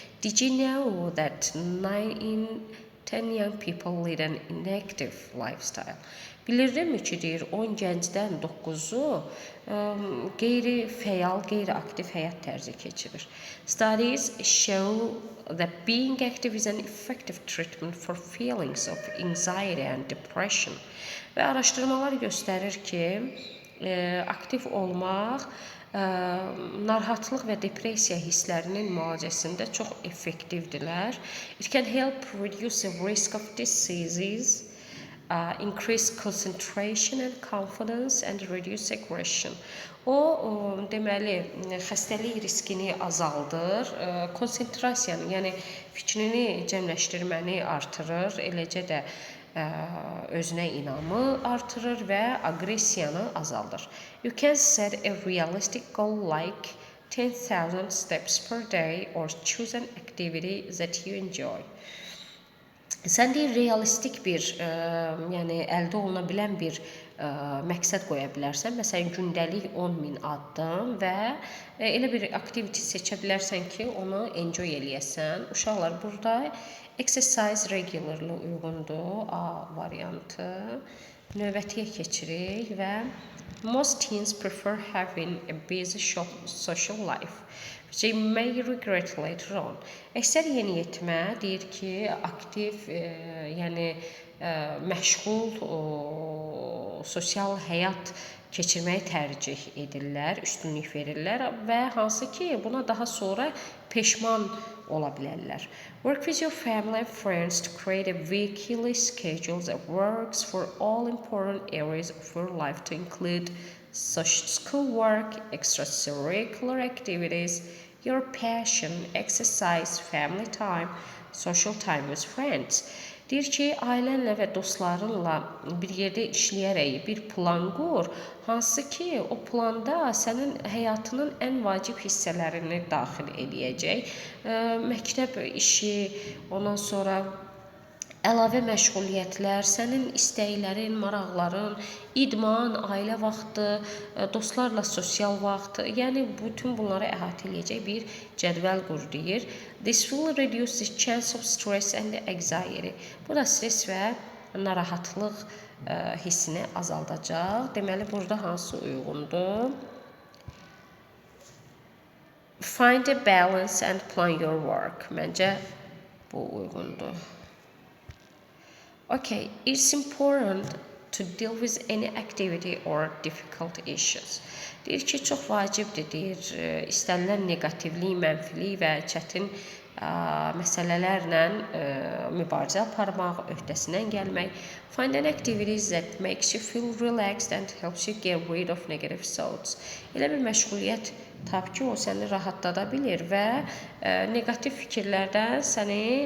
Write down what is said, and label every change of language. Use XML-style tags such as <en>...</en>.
<en>Did you know that 9 in 10 young people lead an inactive lifestyle?</en> <az>Bilirdinmi ki, deyir, 10 gəncdən 9-u qeyri-fəal, qeyri-aktiv həyat tərzi keçirir.</az> <en>Studies show that being active is an effective treatment for feelings of anxiety and depression.</en> <az>Və araşdırmalar göstərir ki, aktiv olmaq narahatlıq və depressiya hisslərinin müalicəsində çox effektivdirlər.</az> <en>It can help reduce the risk of diseases, increase concentration and confidence, and reduce aggression.</en> <az>O, deməli, xəstəlik riskini azaldır, konsentrasiyanı, yəni fikrini cəmləşdirməni artırır, eləcə də özünə inamı artırır və aqressiyanı azaldır.</az> <en>You can set a realistic goal like 10,000 steps per day or choose an activity that you enjoy.</en> <az>Sən deyir, realistik bir, yəni əldə oluna bilən bir məqsəd qoya bilərsən. Məsələn, gündəlik 10.000 addım və elə bir aktivite seçə bilərsən ki, onu enjoy eləyəsən. Uşaqlar, burada</az> <en>exercise regularly</en> <az>uyğundur, A variantı. Növbətiyə keçirik və</az> <en>most teens prefer having a busy social life. They may regret later on.</en> <az>Əksər yeniyetmə deyir ki, aktiv, yəni məşğul sosial həyat keçirməyi tərcih edirlər, üstünlük verirlər və hansı ki, buna daha sonra peşman ola bilərlər.</az> <en>Work with your family and friends to create a weekly schedule that works for all important areas of your life to include schoolwork, extracurricular activities, your passion, exercise, family time, social time with friends.</en> <az>Deyir ki, ailənlə və dostlarınla bir yerdə işləyərək bir plan qur, hansı ki, o planda sənin həyatının ən vacib hissələrini daxil edəcək. Məktəb işi, ondan sonra əlavə məşğuliyyətlər, sənin istəklərin, maraqların, idman, ailə vaxtı, dostlarla sosial vaxt, yəni bütün bunları əhatə edəcək bir cədvəl qur deyir.</az> <en>This will reduce the chance of stress and anxiety.</en> <az>Bu da stres və narahatlıq hissini azaldacaq. Deməli, burada hansı uyğundur?</az> <en>Find a balance and plan your work.</en> <az>Məncə bu uyğundur.</az> <en>Okay, it's important to deal with any activity or difficult issues.</en> <az>Deyir ki, çox vacibdir, deyir, istənilən negativlik, mənfilik və çətin məsələlərlə mübarizə aparmaq, öhdəsindən gəlmək.</az> <en>Find an activities that makes you feel relaxed and helps you get rid of negative thoughts.</en> <az>Elə bir məşğuliyyət tap ki, o səni rahatlada bilir və negativ fikirlərdən səni</az>